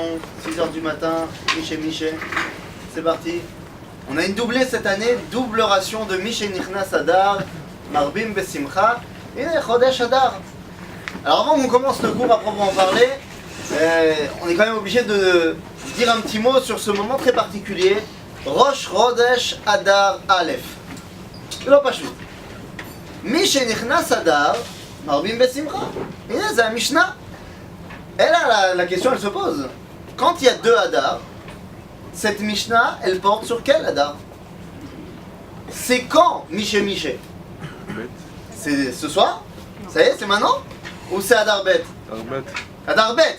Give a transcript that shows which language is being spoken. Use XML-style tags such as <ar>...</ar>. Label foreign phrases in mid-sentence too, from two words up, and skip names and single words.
<fr>6h du matin, Miché. C'est parti. On a une doublée cette année, double ration de</fr> <he>משנכנס אדר, מרבים בשמחה</he> <fr>et</fr> <he>חודש אדר.</he> <fr>Alors avant qu'on commence le cours à proprement parler, on est quand même obligé de dire un petit mot sur ce moment très particulier.</fr> <he>ראש חודש אדר אלף. לא פשוט. מי שנכנס אדר, מרבים בשמחה. הנה, זה המשנה. אלא</he> <fr>la question elle se pose. Quand il y a deux Adar, cette Mishnah, elle porte sur quel Adar? C'est quand Miché? C'est ce soir? Ça y est, c'est maintenant? Ou c'est Adar Bet? Adar Bet.</fr>